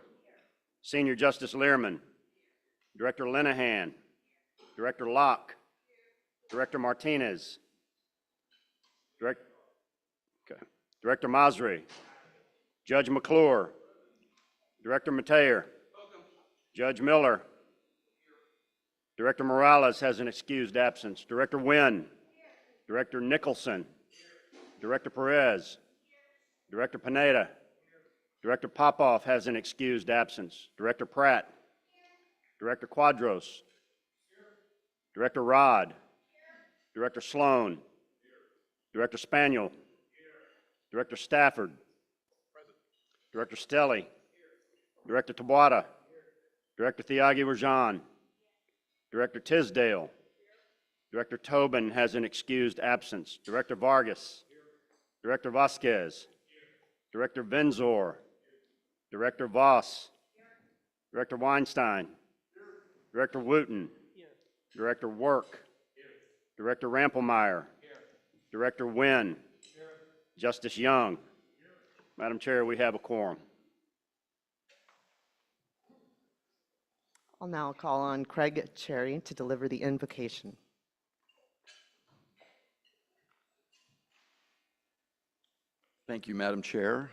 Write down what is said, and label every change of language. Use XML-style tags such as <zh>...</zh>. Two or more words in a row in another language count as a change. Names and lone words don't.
<en>Senior Justice Learman. Director Linehan. Director Locke. Director Martinez. Director Masri. Judge McClure. Director Mateer. Judge Miller. Director Morales has an excused absence. Director Wynn. Director Nicholson. Director Perez. Director Pineda. Director Popoff has an excused absence. Director Pratt. Director Quadros. Director Rod. Director Sloan. Director Spaniel. Director Stafford. Director Stelly. Director Tabuada. Director Thiagi Rajan. Director Tisdale. Director Tobin has an excused absence. Director Vargas. Director Vasquez. Director Venzor. Director Voss. Director Weinstein. Director Wooten. Director Work. Director Rampelmeyer. Director Wynn. Justice Young. Madam Chair, we have a quorum. I'll now call on Craig Cherry to deliver the invocation. Thank you, Madam Chair.</en>